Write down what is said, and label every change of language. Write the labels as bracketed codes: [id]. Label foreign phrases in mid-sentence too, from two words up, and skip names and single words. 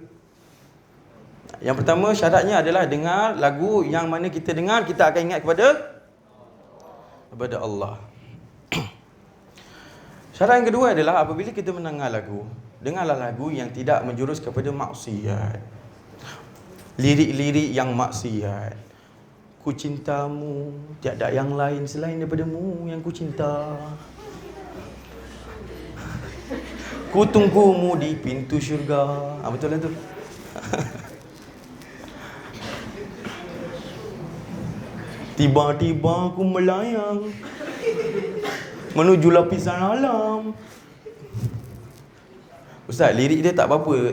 [ms] Yang pertama syaratnya adalah dengar lagu yang mana kita dengar, kita akan ingat kepada Allah. Syarat yang kedua adalah apabila kita mendengar lagu, dengarlah lagu yang tidak menjurus kepada maksiat. Lirik-lirik yang maksiat. Ku cintamu, tiada yang lain selain daripadamu yang ku cinta. Ku tunggumu di pintu syurga. Betul lah tu. Tiba-tiba ku melayang menuju lapisan alam. Ustaz, lirik dia tak apa-apa.